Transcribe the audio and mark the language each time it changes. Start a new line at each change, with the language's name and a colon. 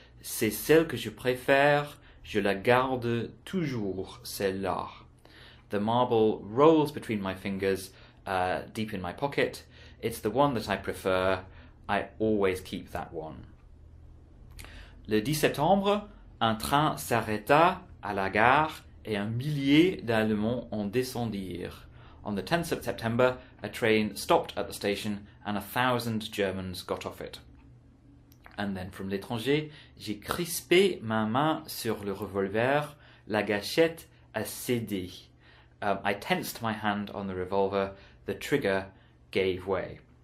French: C'est celle que je préfère, je la garde toujours, celle-là.
English: The marble rolls between my fingers, deep in my pocket. It's the one that I prefer. I always keep that one.
French: Le 10 septembre, un train s'arrêta à la gare et un millier d'Allemands en descendirent.
English: On the 10th of September, a train stopped at the station and 1,000 Germans got off it. And then from
French: L'Étranger, j'ai crispé ma main sur le revolver, la gâchette a cédé.
English: I tensed my hand on the revolver, the trigger gave way.